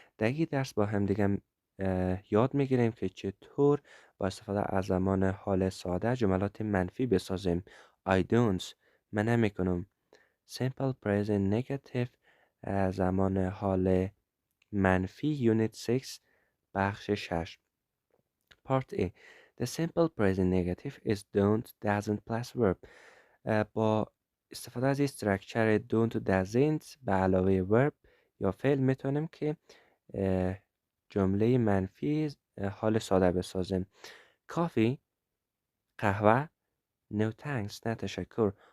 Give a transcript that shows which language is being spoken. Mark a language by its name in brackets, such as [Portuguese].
[Persian] در این درس با هم دیگه یاد میگیریم که چطور با استفاده از زمان حال ساده جملات منفی بسازیم. [English] I don't، [Persian] من نمیکنم. [English] Simple Present Negative، [Persian] زمان حال منفی، یونیت 6 بخش 6. [English] Part A. The simple present negative is don't, doesn't plus verb. [Persian] با استفاده از استرکچر don't و doesn't به علاوه verb یا فعل میتونیم که جمله منفی حال ساده بسازیم. Coffee، قهوه. [English] No thanks، [Persian] نه تشکر.